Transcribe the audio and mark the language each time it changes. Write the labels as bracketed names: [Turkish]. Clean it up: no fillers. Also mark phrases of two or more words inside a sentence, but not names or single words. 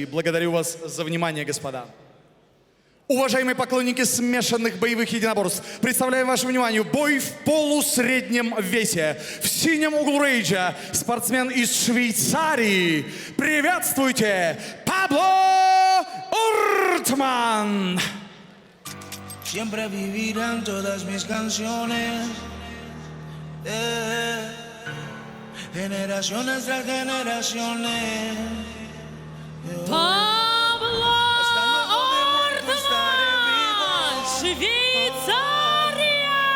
[Russian] Благодарю вас за внимание, господа. Уважаемые поклонники смешанных боевых единоборств, представляем вашему вниманию бой в полусреднем весе. В синем углу рейджа спортсмен из Швейцарии. Приветствуйте, Пабло Ортман! [Spanish] Siempre vivirán todas mis canciones, generaciones tras generaciones. [Russian] Швейцария!